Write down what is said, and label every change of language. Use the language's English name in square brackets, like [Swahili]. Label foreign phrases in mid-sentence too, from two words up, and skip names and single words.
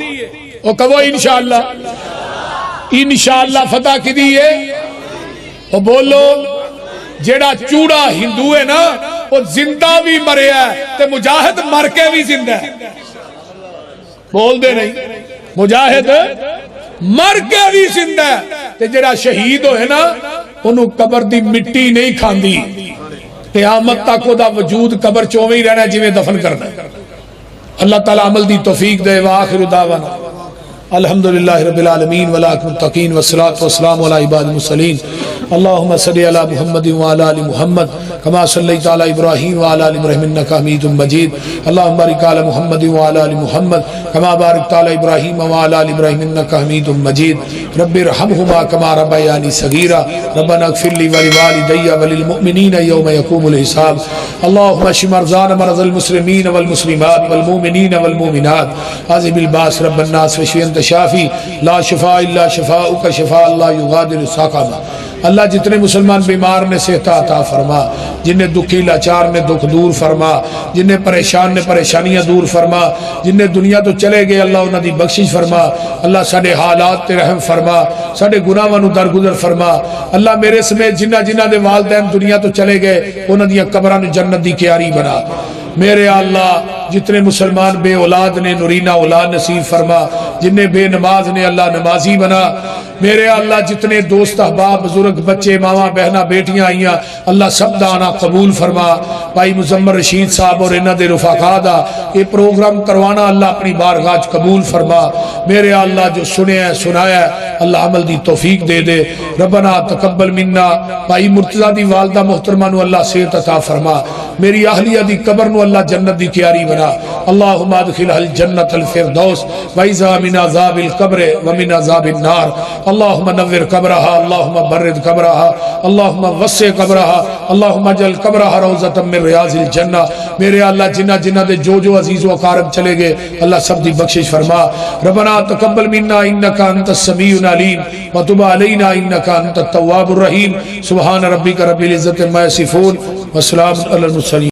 [Punjabi] وہ کہو انشاءاللہ، انشاءاللہ فتح کی دی ہے. وہ بولو، جیڑا چوڑا ہندو ہے نا، وہ زندہ بھی مرے ہے تے مجاہد مر کے بھی زندہ ہے. بول دے نہیں، مجاہد مر کے بھی زندہ ہے. تے جیڑا شہید ہوئے نا، انہوں قبر دی مٹی نہیں کھاندی، قیامت تک وہ دا وجود قبر چویں ہی رہنا جی میں دفن کرنا. اللہ تعالیٰ عمل دی توفیق دے. [Arabic] وآخر دعوانا الحمدللہ رب العالمین والعاقبۃ للمتقین والصلاۃ والسلام علی عباد المرسلین. اللہم صلی علی محمد وعلی آل محمد کما صلیت علی ابراہیم وعلی آل ابراہیم انک حمید مجید. اللہم بارک علی محمد وعلی آل محمد کما بارکت علی ابراہیم وعلی آل ابراہیم انک حمید مجید. رب ارحمہما کما ربیانی صغیرا. ربنا اغفر لی ولوالدی وللمؤمنین یوم یقوم الحساب. اللہم اشف مرضانا مرضى المسلمین والمسلمات والمؤمنین والمؤمنات. اذهب الباس رب الناس واشف انت شافی لا شفاء الا شفاؤک شفاء لا یغادر سقما. [Punjabi] اللہ جتنے مسلمان بیمار نے صحت عطا فرما، جنہیں دکھی لاچار نے دکھ دور فرما، جنہیں پریشان نے پریشانیاں دور فرما، جنہیں دنیا تو چلے گئے اللہ انہاں دی بخشش فرما. اللہ ساڈے حالات تے رحم فرما، ساڈے گناہاں نو درگزر فرما. اللہ میرے سمیت جنہ جنہ دے والدین دنیا تو چلے گئے انہاں دیاں قبراں نو جنت دی کیاری بنا. میرے اللہ جتنے مسلمان بے اولاد نے نورینہ اولاد نصیب فرما، جنہیں بے نماز نے اللہ نمازی بنا. میرے اللہ جتنے دوست احباب بزرگ بچے ماواں بہناں بیٹیاں آئیاں اللہ سب دا آنا قبول فرما. بھائی مزمر رشید صاحب اور انہاں دے رفقا دا یہ پروگرام کروانا اللہ اپنی بارگاہ قبول فرما. میرے اللہ جو سنے ہے سنایا ہے اللہ عمل دی توفیق دے دے. [Arabic] ربنا تقبل منا. [Punjabi] بھائی مرتضی دی والدہ محترمہ نو اللہ صحت عطا فرما. میری اہلیہ دی قبر نو اللہ جنت دی کیاری بنا. [Arabic] اللہم ادخلها الجنت الفردوس وعزا من عذاب القبر ومن عذاب النار. اللہم نور قبرها، اللہم برد قبرها، اللہم وسع قبرها، اللہم اجعل قبرها روضۃ من ریاض الجنہ. [Punjabi] میرے اللہ جنہ جنہ دے جو عزیز و اقارب چلے گئے اللہ سب دی بخشش فرما. [Arabic] ربنا تقبل منا انک انت السمیع العلیم وتب علینا انک انت التواب الرحیم. سبحان ربک رب العزۃ عما یصفون وسلام علی المرسلین.